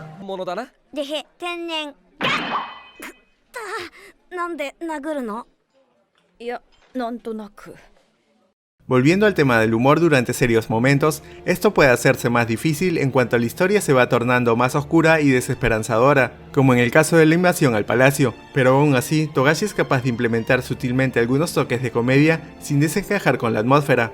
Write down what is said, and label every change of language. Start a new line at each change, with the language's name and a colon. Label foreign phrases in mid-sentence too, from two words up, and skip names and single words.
Japanese: ものだな。でへ天然。くったなんで殴るの？いや、なんとなく。
Spanish: Volviendo al tema del humor durante serios momentos, esto puede hacerse más difícil en cuanto la historia se va tornando más oscura y desesperanzadora, como en el caso de la invasión al palacio, pero aún así, Togashi es capaz de implementar sutilmente algunos toques de comedia sin desencajar con la atmósfera.